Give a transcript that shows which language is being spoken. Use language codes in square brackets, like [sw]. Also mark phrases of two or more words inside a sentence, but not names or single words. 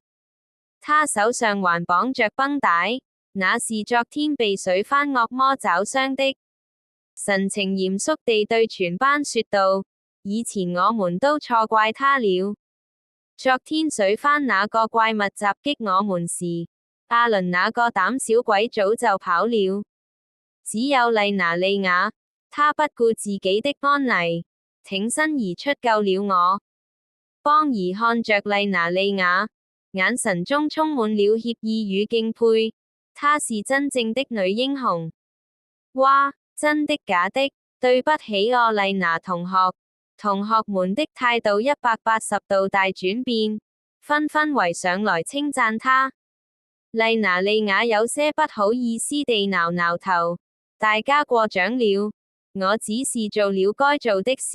[zh] 她手上還綁着繃帶，那是昨天被水番惡魔抓傷的。神情嚴肅地對全班說道：以前我們都錯怪他了。昨天水番那個怪物襲擊我們時，阿倫那個膽小鬼早就跑了，只有麗娜莉亞，她不顧自己的安危，挺身而出救了我。邦兒看着麗娜莉亞，眼神中充滿了歉意與敬佩，她是真正的女英雄。哇，真的假的？對不起哦，麗娜同學。同學們的態度180度大轉變，紛紛圍上來稱讚她。麗娜莉亞有些不好意思地撓撓頭，大家過獎了，我只是做了該做的事。